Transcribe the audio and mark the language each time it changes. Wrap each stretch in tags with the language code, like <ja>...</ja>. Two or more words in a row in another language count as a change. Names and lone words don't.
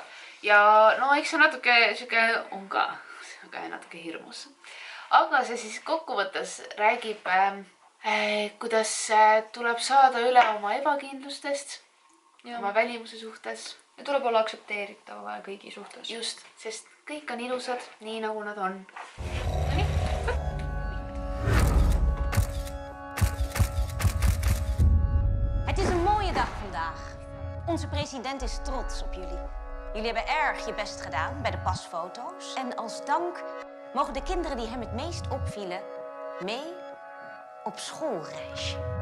<et>Ja no eks see natuke siuke on ka natuke hirmus. Aga see siis kokkuvõttes räägib, kuidas tuleb saada üle oma ebakindlustest, oma välimuse suhtes. Ja tuleb olla aktsepteeritav kõigi suhtes. Just, sest kõik on ilusad, nii nagu nad on.</et> <nl>Het is een mooie dag vandaag. Onze president is trots op jullie. Jullie hebben erg je best gedaan bij de pasfoto's. En als dank mogen de kinderen die hem het meest opvielen mee op schoolreisje.</nl>